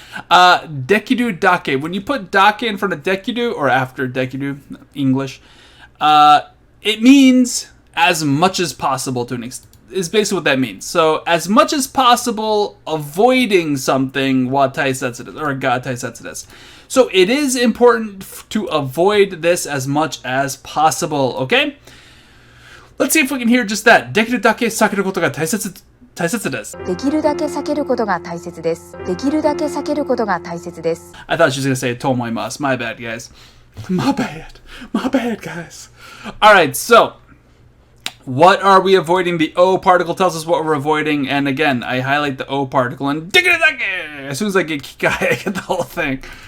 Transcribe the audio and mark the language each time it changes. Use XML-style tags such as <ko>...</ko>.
<ja>Dekiru dake.</ja> <en>When you put dake in front of dekiru or after dekiru, English, it means as much as possible to an extent. Is basically what that means. So as much as possible, avoiding something</en> <ja>wa taisetsu desu,</ja> <en>or</en> <ja>ga taisetsu desu.</ja> <en>So it is important to avoid this as much as possible. Okay. Let's see if we can hear just that.</en> <ja>Dekiru dake sakeru koto ga taisetsu desu. できるだけ避けることが大切です。できるだけ避けることが大切です。</ja> <en>I thought she was going to say tomoimasu. My bad, guys. My bad, guys. Alright, so what are we avoiding? The O particle tells us what we're avoiding. And again, I highlight the O particle and dekiru dake. As soon as I get kikai, I get the whole thing.</en>